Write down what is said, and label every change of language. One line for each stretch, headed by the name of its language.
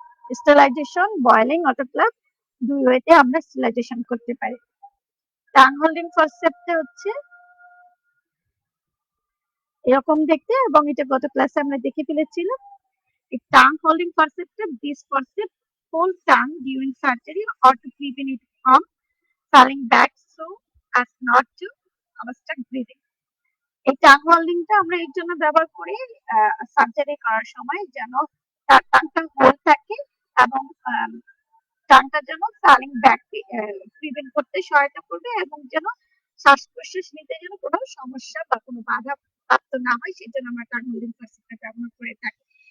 Bangla: Sterilisation, boiling, autoclave দুই ওয়েতে আমরা স্টেলাইজেশন করতে পারি। টাং হোল্ডিং ফরসেপ্টটা হচ্ছে এরকম দেখতে এবং এটা গত ক্লাসে আমরা দেখে ফেলেছিলাম।
English: A tongue holding forceps, this forceps hold tongue during surgery or to prevent it from falling back so as not to obstruct breathing.
Bangla: এই টাং হোল্ডিংটা আমরা এর জন্য ব্যবহার করি সার্জারি করার সময় যেন তার টাংটা হোল্ড থাকে এবং টাংটা যেন ফ্যালিং ব্যাক প্রিভেন্ট করতে সহায়তা করবে এবং যেন শ্বাস প্রশ্বাস নিতে যেন কোনো সমস্যা বা কোনো বাধা প্রাপ্ত না হয় সেজন্য আমরা টাং হোল্ডিং ফরসেপটা ব্যবহার করে থাকি।